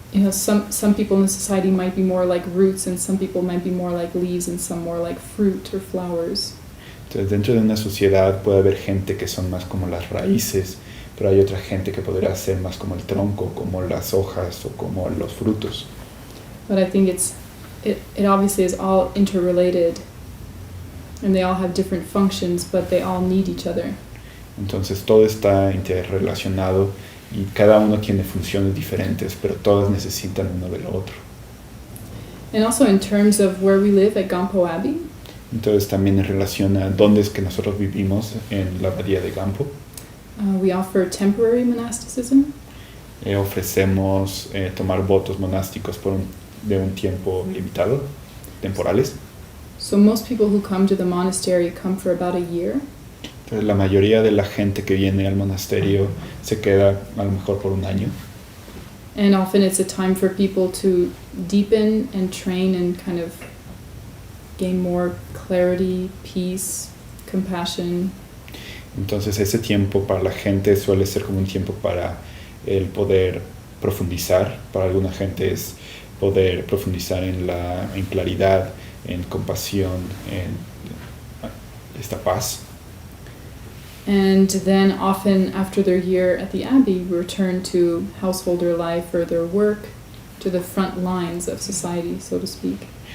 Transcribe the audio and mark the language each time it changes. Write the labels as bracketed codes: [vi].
[en] some people in the society might be more like roots, and some people might be more like leaves, and some more like fruit or flowers. [es] entonces dentro de una sociedad puede haber gente que son más como las raíces, pero hay otra gente que podrá ser más como el tronco, como las hojas o como los frutos. [en] But I think it obviously is all interrelated, and they all have different functions, but they all need each other. [es] Entonces todo está interrelacionado y cada uno tiene funciones diferentes, pero todas necesitan uno del otro. [en] And also in terms of where we live at Gampo Abbey, [es] Entonces también en relación a dónde es que nosotros vivimos en la abadía de Gampo, [en] we offer temporary monasticism, [es] ofrecemos tomar votos monásticos de un tiempo limitado, temporales. [en] so most people who come to the monastery come for about a year. [es] Entonces la mayoría de la gente que viene al monasterio se queda a lo mejor por un año. [en] And often it's a time for people to deepen and train and kind of gain more clarity, peace, compassion. [es] Entonces ese tiempo para la gente suele ser como un tiempo para el poder profundizar. Para alguna gente es poder profundizar en claridad, en compasión, en esta paz. [en] And then often after their year at the Abbey, return to householder life or their work, to the front lines of society, so to speak.